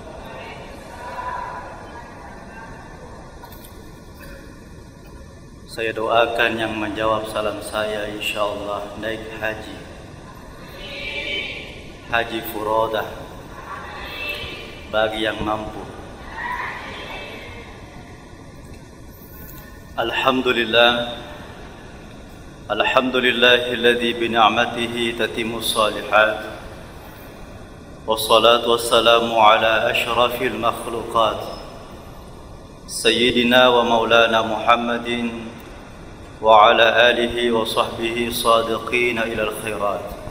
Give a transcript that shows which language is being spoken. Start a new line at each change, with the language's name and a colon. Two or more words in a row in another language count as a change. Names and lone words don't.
Indonesian: Saya doakan yang menjawab salam saya insyaallah naik haji furodah bagi yang mampu.
Arabic: الحمد لله الذي بنعمته تتم الصالحات. والصلاة والسلام على أشرف المخلوقات سيدنا ومولانا محمد وعلى آله وصحبه صادقين إلى الخيرات.